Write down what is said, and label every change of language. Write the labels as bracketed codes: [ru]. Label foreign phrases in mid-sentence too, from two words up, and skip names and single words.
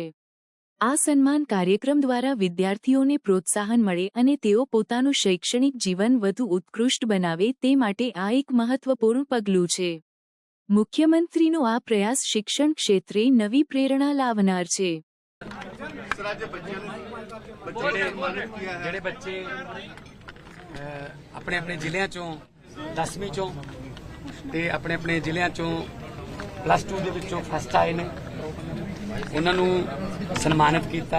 [gu] આ સન્માન કાર્યક્રમ દ્વારા વિદ્યાર્થીઓને પ્રોત્સાહન મળે અને તેઓ પોતાનું શૈક્ષણિક જીવન વધુ ઉત્કૃષ્ટ બનાવે તે માટે આ એક મહત્વપૂર્ણ પગલું છે। મુખ્યમંત્રીનો આ પ્રયાસ શિક્ષણ ક્ષેત્રે નવી પ્રેરણા લાવનાર છે। [pa] ਜਿਹੜੇ ਬੱਚੇ ਆਪਣੇ ਆਪਣੇ ਜ਼ਿਲ੍ਹਿਆਂ ਚੋਂ 10ਵੀਂ ਚੋਂ ਤੇ ਆਪਣੇ ਆਪਣੇ ਜ਼ਿਲ੍ਹਿਆਂ ਚੋਂ ਪਲੱਸ 2 ਦੇ ਵਿੱਚੋਂ ਫਸਟ ਆਏ ਨੇ, ਉਹਨਾਂ ਨੂੰ ਸਨਮਾਨਿਤ ਕੀਤਾ।